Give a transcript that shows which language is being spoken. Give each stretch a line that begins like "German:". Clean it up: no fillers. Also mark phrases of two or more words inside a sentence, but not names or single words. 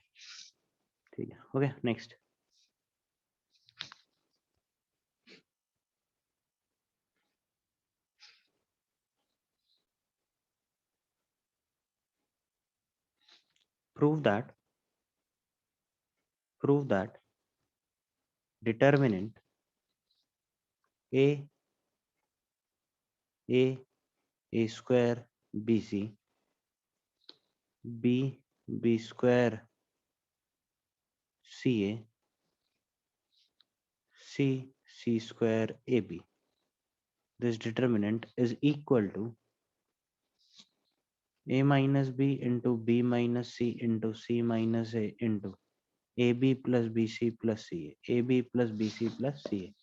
Hindi: ठीक है
English: okay next. prove that determinant a a square bc b square ca c square ab, this determinant is equal to a minus b into b minus c into c minus a into ab plus bc plus ca, ab plus bc plus ca।